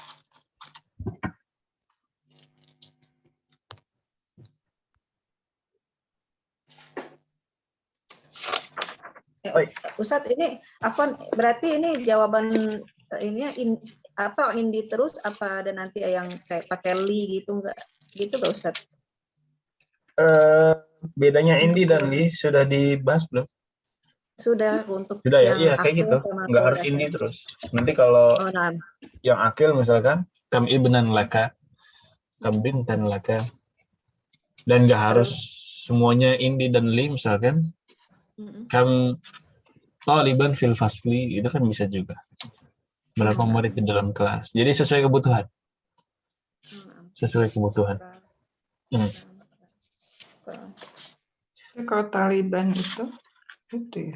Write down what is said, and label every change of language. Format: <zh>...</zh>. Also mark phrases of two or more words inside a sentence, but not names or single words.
<id>Ustadz ini apa berarti ini jawaban ini apa indi terus apa ada nanti yang kayak pakai li gitu enggak gitu enggak Ustadz? Bedanya indi dan li sudah dibahas belum? Sudah untuk Sudah ya, yang iya kayak gitu. Nggak harus indi terus. Nanti kalau yang akil misalkan</id> <ar>كم ابنا لك، كم بنتا لك,</ar> <id>dan nggak harus semuanya indi dan li misalkan.</id> <ar>كم طالبا في الفصل</ar> <id>itu kan bisa juga. Berapa murid di dalam kelas. Jadi sesuai kebutuhan. Sesuai kebutuhan. Kalau Taliban itu ya.</id>